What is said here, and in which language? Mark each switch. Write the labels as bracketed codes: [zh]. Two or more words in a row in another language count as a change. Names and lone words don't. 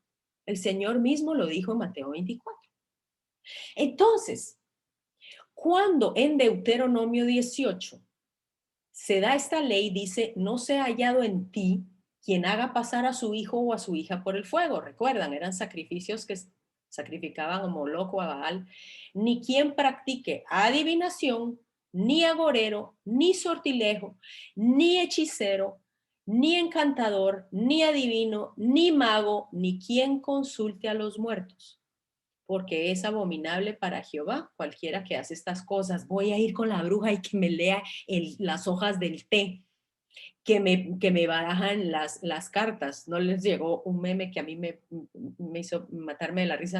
[es] El Señor mismo lo dijo en Mateo 24. Entonces, cuando en Deuteronomio 18 se da esta ley, dice, no sea hallado en ti quien haga pasar a su hijo o a su hija por el fuego. Recuerdan, eran sacrificios que sacrificaban a Moloc o a Baal. Ni quien practique adivinación, ni agorero, ni sortilejo, ni hechicero, ni encantador, ni adivino, ni mago, ni quien consulte a los muertos, porque es abominable para Jehová cualquiera que hace estas cosas. Voy a ir con la bruja y que me lea las hojas del té, que me barajan las cartas. No les llegó un meme que a mí me hizo matarme de la risa.